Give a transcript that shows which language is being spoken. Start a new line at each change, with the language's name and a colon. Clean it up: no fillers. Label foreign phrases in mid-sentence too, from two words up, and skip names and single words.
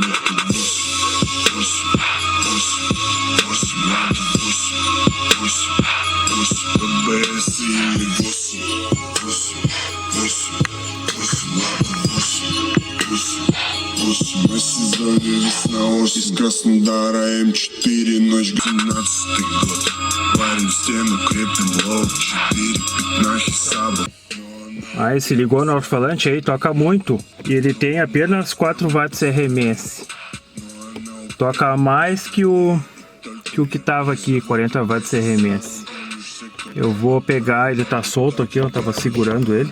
Russian: Это 8, Лада 8, ББС или 8, Лада 8. Мы сезоне весна, осень с Краснодара, М4, ночь 17-й год. Варим стену, крепим лоб, 4 пятнахи саба.
Portuguese: Aí se ligou no alto-falante aí, toca muito. E ele tem apenas 4 watts RMS. Toca mais que o que tava aqui, 40 watts RMS. Eu vou pegar, ele tá solto aqui, eu tava segurando ele.